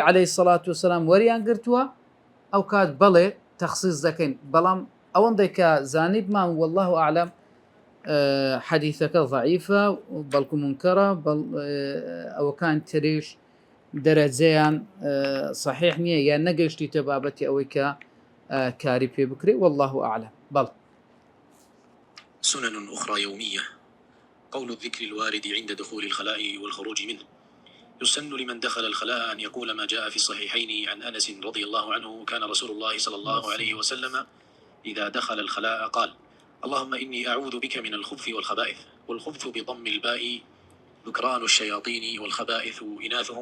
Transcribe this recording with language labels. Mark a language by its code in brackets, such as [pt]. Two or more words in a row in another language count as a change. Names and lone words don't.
[ar] عەلەیهی سەڵات وەسەلام [ckb] وەریان گرتووە ئەو کات بەڵێ تەخسیص دەکەین بەڵام ئەوەندەی کە زانیبمان [ar] والله ئەعلەم [ckb] حەدیثەکە ضعیفە بەڵکو منکەرە ئەوەکان تریش دەرەجەیان صحیح نییە یان نەگەیشتیتە بابەتی ئەوەی کە کاری پێ بکرێ [ar] والله ئەعلەم [ckb] بەڵ [ar] سنن أخرى يومية قول الذكر الوارد عند دخول الخلاء والخروج منه يسن لمن دخل الخلاء أن يقول ما جاء في الصحيحين عن أنس رضي الله عنه كان رسول الله صلى الله عليه وسلم إذا دخل الخلاء قال اللهم إني أعوذ بك من الخبث والخبائث والخبث بضم الباء ذكران الشياطين والخبائث إناثهم